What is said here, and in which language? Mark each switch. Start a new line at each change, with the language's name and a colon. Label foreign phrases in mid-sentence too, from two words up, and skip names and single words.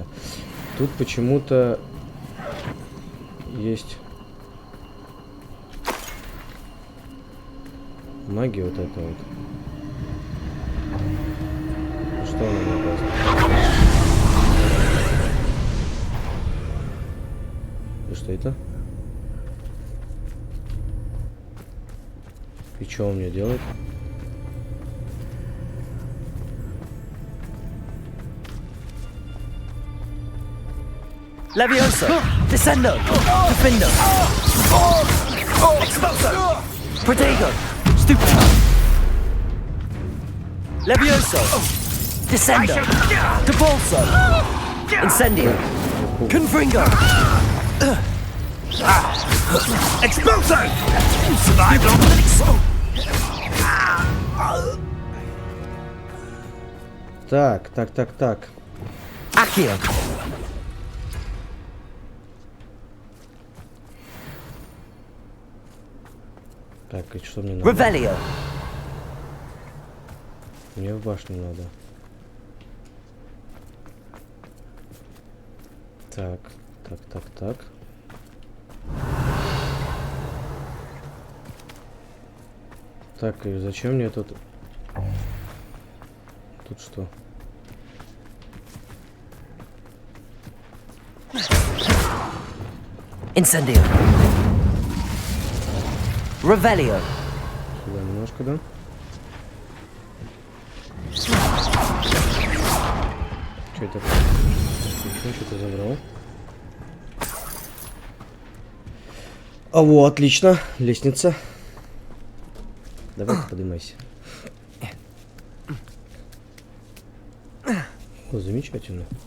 Russian: Тут почему-то есть магия вот эта вот. Что она мне оказывает? И что это? И что он мне делает? Levioso. Descendo. Defender. Expulso. Protego. Stupid. Levioso. Descendo. Depulso. Incendio. Confringo. Expulso!
English: You survived on the explode!
Russian: Так. Accio. Так, и что мне надо? Revelio. Мне в башню надо. Так. Так, и зачем мне тут? Тут что? Incendio. Revelio. Сюда немножко, да? Что это? Еще что-то забрал. А вот, отлично. Лестница. Давай поднимайся. О, замечательно.